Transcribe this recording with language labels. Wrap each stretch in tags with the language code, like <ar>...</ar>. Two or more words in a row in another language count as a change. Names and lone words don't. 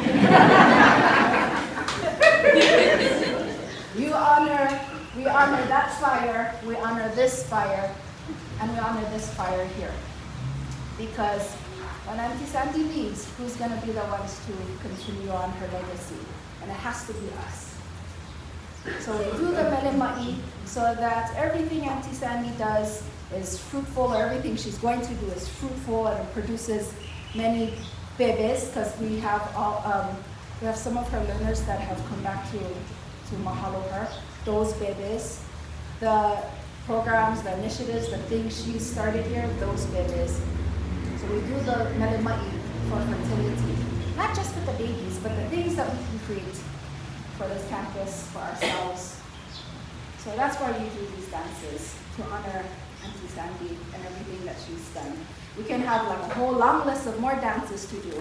<en>We honor that fire, we honor this fire, and we honor this fire here. Because when Aunti Sandi leaves, who's going to be the ones to continue on her legacy? And it has to be us. So we do the</en> <haw>mele ma'i</haw> <en>so that everything Aunti Sandi does is fruitful, or everything she's going to do is fruitful, and it produces many bebes, because we have some of her learners that have come back to mahalo her. Those bebes, the programs, the initiatives, the things she started here, those bebes. So we do the</en> <haw>mele ma'i</haw> <en>for fertility, not just with the babies, but the things that we can create for this campus, for ourselves. So that's why we do these dances, to honor Aunti Sandi and everything that she's done. We can have like a whole long list of more dances to do.</en>